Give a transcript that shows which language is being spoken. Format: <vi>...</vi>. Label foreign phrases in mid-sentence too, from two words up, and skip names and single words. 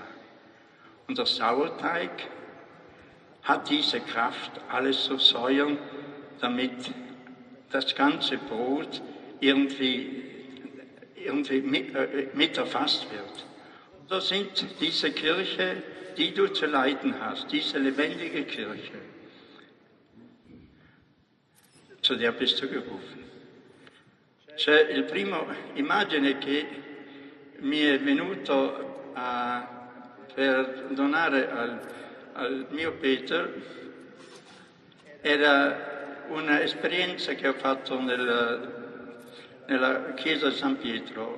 <de>Und der Sauerteig hat diese Kraft, alles zu säuern, damit das ganze Brot irgendwie mit erfasst wird. Und da sind diese Kirche, die du zu leiten hast, diese lebendige Kirche, zu der bist du gerufen.</de> <it>C'è il primo immagine che mi è venuto per donare al mio Peter era un'esperienza che ho fatto nella chiesa di San Pietro.</it>